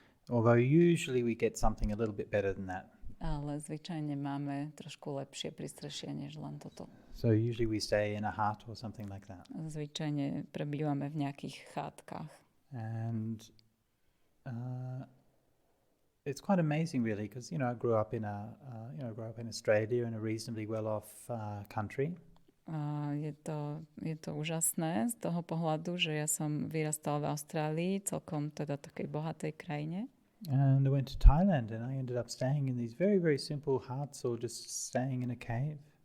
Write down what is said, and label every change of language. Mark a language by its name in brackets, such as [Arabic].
[English] Although usually we get something a little bit better than that. [Slovak] Ale zvyčajne máme trošku lepšie prístrešie než len toto. [English] So usually we stay in a hut or something like that. [Slovak] Zvyčajne prebývame v nejakých chátkach. [English] And it's quite amazing really because I grew up in Australia in a reasonably well-off country. [Slovak] Je to úžasné z toho pohľadu, že ja som vyrastal v Austrálii, celkom teda takej bohatej krajine. [English] And I went to Thailand and I ended up staying in these very, very simple huts or just staying in a cave.